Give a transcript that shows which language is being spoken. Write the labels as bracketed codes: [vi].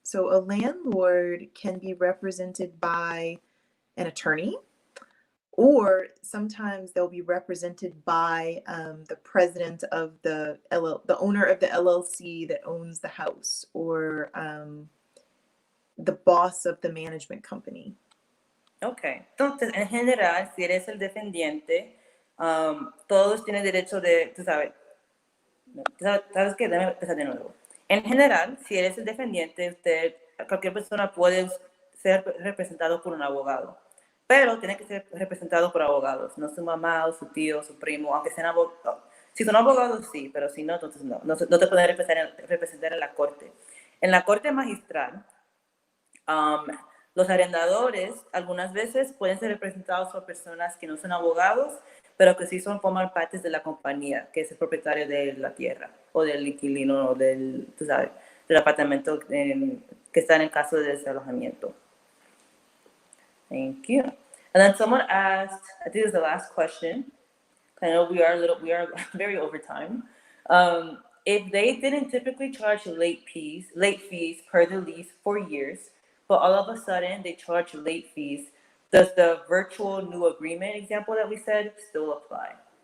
[en] So a landlord can be represented by an attorney, or sometimes they'll be represented by the president of the owner of the LLC that owns the house, or the boss of the management company. Okay. [es] Entonces, en general, si eres el defendiente, todos tienen derecho de, tú sabes qué, déjame empezar de nuevo. En general, si eres el defendiente, cualquier persona puede ser representado por un abogado, pero tiene que ser representado por abogados, no su mamá o su tío o su primo, aunque sean abogados. Si son abogados, sí, pero si no, entonces no te pueden representar en la corte. En la corte magistral, los arrendadores algunas veces pueden ser representados por personas que no son abogados, pero que sí forman parte de la compañía, que es el propietario de la tierra, o del inquilino, o del apartamento que está en el caso de desalojamiento. [en] Thank you. And then someone asked, I think this is the last question. I know we are very over time. if they didn't typically charge late fees per the lease for years, but all of a sudden they charge late fees, does the virtual new agreement example that we said still apply?